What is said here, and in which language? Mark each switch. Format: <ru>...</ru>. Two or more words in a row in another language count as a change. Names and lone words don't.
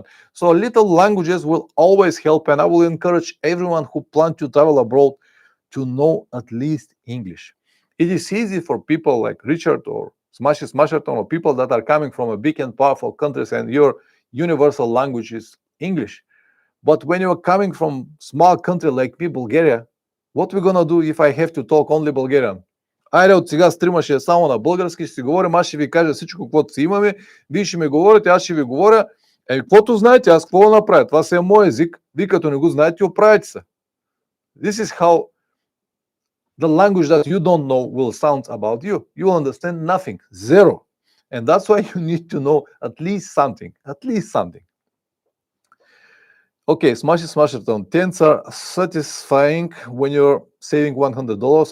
<en>So little languages will always help, and I will encourage everyone who plan to travel abroad to know at least English. It is easy for people like Richard or Smasherton, or people that are coming from a big and powerful countries and your universal language is English. But when you're coming from small country like me, Bulgaria, what we're gonna do if I have to talk only Bulgarian?</en> <bg>Айде от сега стрима ще е само на български, ще си говорим, аз ще ви кажа всичко, каквото си имаме, вие ще ми говорите, аз ще ви говоря. Каквото знаете, аз какво направя? Това си е мой език, вие като не го знаете, оправите се.</bg> <en>This is how the language that you don't know will sound about you. You will understand nothing, zero. And that's why you need to know at least something, at least something. Okay, Smasherton. Tents are satisfying when you're saving $100.</en>